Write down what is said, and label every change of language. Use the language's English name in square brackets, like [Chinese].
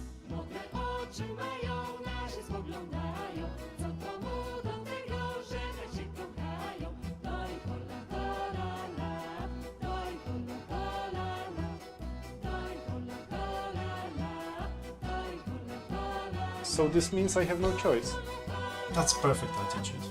[Polish] Mokre oczy mają, na się spoglądają. Co to mu do tego, że tak się kochają? Doj kola kola la, doj kola kola la, doj kola kola la, doj kola kola la. [English] So this means I have no choice. That's perfect attitude.